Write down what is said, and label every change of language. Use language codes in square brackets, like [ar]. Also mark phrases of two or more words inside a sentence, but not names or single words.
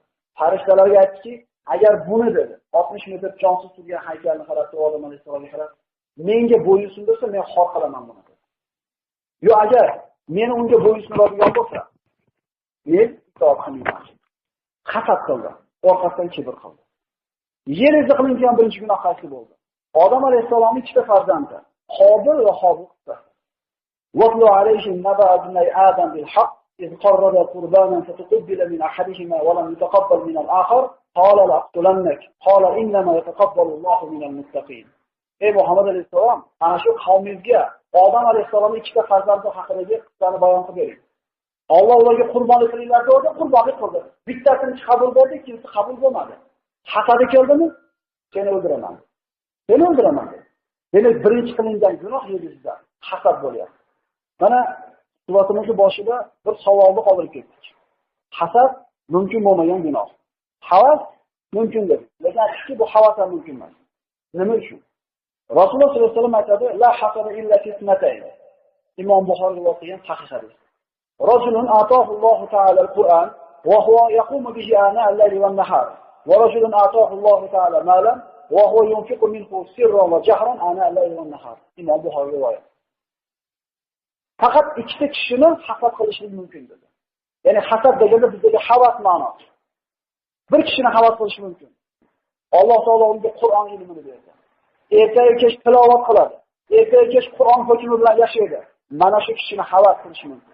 [uz] Farishtalarga aytdiki, agar buni dedi, 60 metr jonsiz turgan haykalni qarab, Odam alayhisalomga qarab, menga bo'ysundirsa, men xor qilaman buni dedi. Yo agar meni unga bo'ysundiradigan bo'lsa, Men itoat qilmayman. Hasad qildi. Orqasidan kibr qildi. Yer izi qilingan birinchi gunoh qaysi bo'ldi? Odam alayhissalomning ikkita farzandi, Qobil va Hobil. [ar] وَاتْلُ عَلَيْهِمْ نَبَأَ ابْنَيْ آدَمَ بِالْحَقِّ إِذْ قَرَّبَا قُرْبَانًا فَتُقُبِّلَ مِنْ أَحَدِهِمَا وَلَمْ يُتَقَبَّلْ مِنَ الْآخَرِ قَالَ لَأَقْتُلَنَّكَ قَالَ إِنَّمَا يَتَقَبَّلُ اللَّهُ مِنَ الْمُتَّقِينَ. [uz] Ey Muhammad alayhissalom, ana shu qavmingizga Odam alayhissalomning ikkita farzandi haqidagi qissani bayon qilib bering. Alloh ularga qurbonlik qilinglar dedi, qurbonlik qildi. Bittasini qabul qildi, ikkinchisi qabul bo'lmadi. Hasadi keldimi? Seni o'ldiraman. Seni o'ldiraman. Demak, birinchi qilingan gunoh yuzida hasad bo'lyapti. Mana suhbatimizning boshida bir savolni qoldirib ketdik. Hasad mumkin bo'lmagan gunoh. Havas mumkindir. Lekin aytishki bu havas ham mumkin emas. Nima uchun? Rasululloh [ar] صلى الله عليه وسلم [uz] aytadi: [ar] "لا حسد إلا فتنتين." [uz] Imom Buxoriy rivoyat qilgan sahih hadis. [ar] رجل آتاه الله تعالى القرآن وهو يقوم به آناء الليل والنهار. ورجل آتاه الله تعالى مالا وهو ينفق منه سرا وجهرا آناء الليل والنهار. [uz] Imom Buxoriy rivoyat. Faqat ikkita kishini hasad qilishlik mumkin dedi. Ya'ni hasad deganda bizdagi havas ma'nosi. Bir kishini havas qilish mumkin. Alloh taolo unga Qur'on ilmini berdi. Ertaga kech tilovat qiladi. Ertaga kech Qur'on hukmi bilan yashaydi. Mana shu kishini havas qilish mumkin.